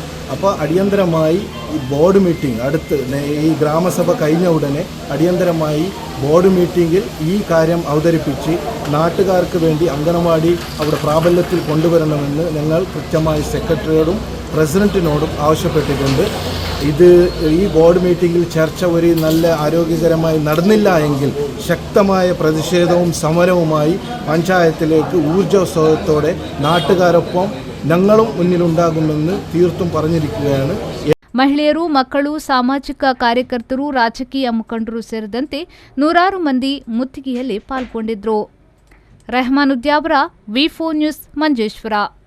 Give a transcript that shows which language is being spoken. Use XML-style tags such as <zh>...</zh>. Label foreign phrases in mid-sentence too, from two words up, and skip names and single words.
<ml>അപ്പോൾ അടിയന്തരമായി ഈ</ml> <en>board meeting</en> <ml>ഈ ഗ്രാമസഭ കഴിഞ്ഞ ഉടനെ അടിയന്തരമായി</ml> <en>board meetingil</en> <ml>ഈ കാര്യം അവതരിപ്പിച്ച് നാട്ടുകാർക്ക് വേണ്ടി അംഗനവാടി അവിടെ പ്രാബല്യത്തിൽ കൊണ്ടുവരണമെന്ന് ഞങ്ങൾ കൃത്യമായി സെക്രട്ടറിയോടും പ്രസിഡന്റിനോടും ആവശ്യപ്പെട്ടിട്ടുണ്ട്. ഈ</ml> <en>board meetingil</en> <ml>ചർച്ച ഒരു നല്ല ആരോഗ്യകരമായി നടന്നില്ല എങ്കിൽ ശക്തമായ പ്രതിഷേധവും സമരവുമായി പഞ്ചായത്തിലേക്ക് ഊർജ്ജോത്സവത്തോടെ നാട്ടുകാരൊപ്പം ഞങ്ങളും മുന്നിലുണ്ടാകുമെന്ന് തീർത്തും പറഞ്ഞിരിക്കുകയാണ്.</ml> <kn>ಮಹಿಳೆಯರು, ಮಕ್ಕಳು, ಸಾಮಾಜಿಕ ಕಾರ್ಯಕರ್ತರು, ರಾಜಕೀಯ ಮುಖಂಡರು ಸೇರಿದಂತೆ ನೂರಾರು ಮಂದಿ ಮುತ್ತಿಗೆಯಲ್ಲಿ ಪಾಲ್ಗೊಂಡಿದ್ರು. ರೆಹಮಾನ್ ಉದ್ಯಾವರ, ವಿ4 ನ್ಯೂಸ್, ಮಂಜೇಶ್ವರ.</kn>